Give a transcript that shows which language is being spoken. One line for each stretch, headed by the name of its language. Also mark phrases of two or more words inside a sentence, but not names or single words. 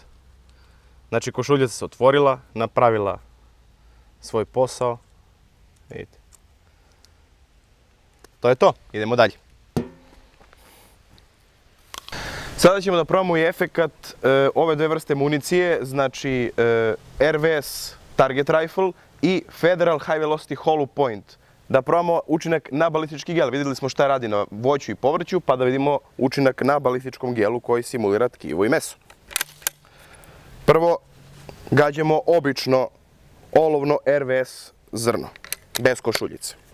Serbian: Znači košuljica se otvorila, napravila svoj posao. Vidite. To je to, idemo dalje. Sada ćemo da probamo i efekat ove dve vrste municije, znači RVS Target Rifle i Federal High Velocity Hollow Point. Da probamo učinak na balistički gel. Vidjeli smo šta radi na voću i povrću, pa da vidimo učinak na balističkom gelu koji simulira tkivo i meso. Prvo gađamo obično olovno RVS zrno, bez košuljice.